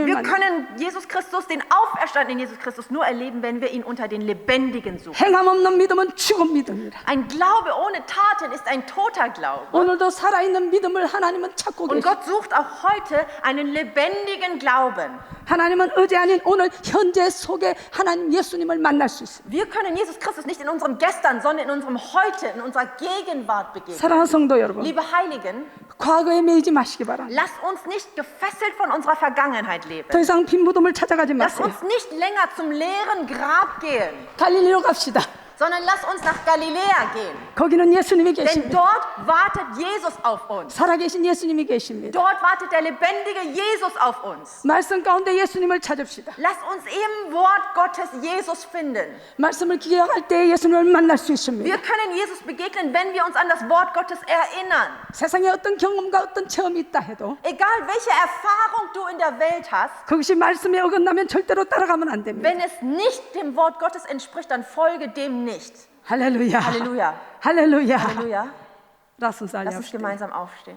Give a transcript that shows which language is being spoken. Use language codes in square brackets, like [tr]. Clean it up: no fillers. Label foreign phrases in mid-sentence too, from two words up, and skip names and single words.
[de] Wir [ko] 만나. [de] können Jesus Christus, den auferstandenen Jesus Christus, nur erleben, wenn wir ihn unter den Lebendigen suchen. [ko] 행함 없는 믿음은 죽은 믿음이라. [de] Ein Glaube ohne Taten ist ein toter Glaube. [ko] 오늘도 살아있는 믿음을 하나님은 찾고 [de] Und [ko] 계십니다. [de] Gott sucht auch heute einen lebendigen Glauben. [ko] 하나님은 어제 아닌 오늘 현재 속에 하나님 예수님을 만날 수 있습니다. [de] Wir können Jesus Christus nicht in unserem Gestern, sondern in unserem Heute, in unserer Gegenwart begegnen. [ko] 사랑하는 성도 여러분, [de] Liebe Heiligen, [ko] 과거에 매이지 마시기 바랍니다. [de] lasst uns nicht gefesselt von unserer Vergangenheit leben. [ko] 더 이상 빈 무덤을 찾아가지 [de] Lasst [ko] 마세요. [de] uns nicht länger zum leeren Grab gehen, [ko] 갈릴리로 갑시다. [de] sondern lasst uns nach Galiläa gehen. [ko] 거기는 예수님이 [de] Denn [ko] 계십니다. [de] dort wartet Jesus auf uns. [ko] 살아계신 예수님이 계십니다. [de] Dort wartet der lebendige Jesus auf uns. [ko] 말씀 가운데 예수님을 찾읍시다. [de] Lasst uns im Wort Gottes Jesus finden. [ko] 말씀을 기억할 때 예수님을 만날 수 있습니다. [de] Wir können Jesus begegnen, wenn wir uns an das Wort Gottes erinnern. [ko] 세상에 어떤 경험과 어떤 체험이 있다 해도 [de] Egal welche Erfahrung du in der Welt hast, [ko] 그것이 말씀에 어긋나면 절대로 따라가면 안 됩니다. [de] wenn es nicht dem Wort Gottes entspricht, dann folge dem nicht. [ko] 할렐루야. [de] Halleluja. [ko] 할렐루야. [de] Halleluja. Lass uns alle Lass uns aufstehen. gemeinsam aufstehen.